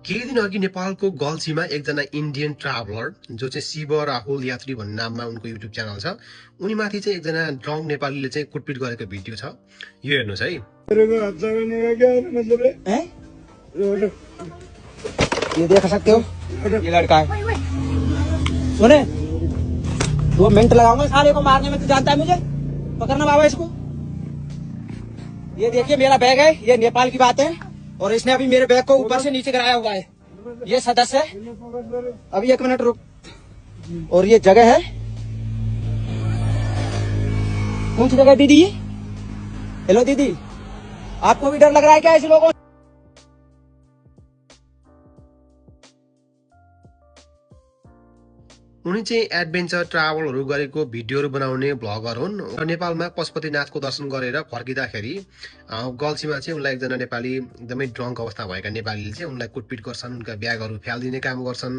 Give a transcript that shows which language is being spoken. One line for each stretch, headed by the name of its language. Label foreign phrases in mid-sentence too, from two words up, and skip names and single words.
Nepali: केही दिन अघि नेपालको गल्छीमा एकजना
English: Indian traveller
Nepali: जो चाहिँ शिव राहुल यात्री भन्ने नाममा उनको
English: YouTube channel
Nepali: छ, उनीमाथि चाहिँ एकजना ड्रङ्क नेपालीले चाहिँ कुटपिट गरेको भिडियो छ। यो हेर्नुहोस् है।
Hindi: ये देख सकते हो, ये लड़का है। सुने, 2 मिनट लगाऊंगा साले को मारने में। तो जानता है मुझे, पकड़ना बाबा इसको। ये देखिए मेरा बैग है, ये नेपाल की बात है, और इसने अभी मेरे बैग को ऊपर से नीचे कराया हुआ है। ये सदस्य है। अभी 1 मिनट रुक। और ये जगह है, कौन सी जगह दीदी? हेलो दीदी, आपको भी डर लग रहा है क्या ऐसे लोगों?
Nepali: उनी चाहिँ
English: adventure travelहरू
Nepali: गरेको भिडियोहरू बनाउने भ्लगर हुन् र नेपालमा पशुपतिनाथको दर्शन गरेर फर्किँदाखेरि गल्छीमा चाहिँ उनलाई एकजना नेपाली एकदमै ड्रङ्क अवस्था भएका नेपालीले चाहिँ उनलाई कुटपिट गर्छन्, उनका ब्यागहरू फ्यालिदिने काम गर्छन्।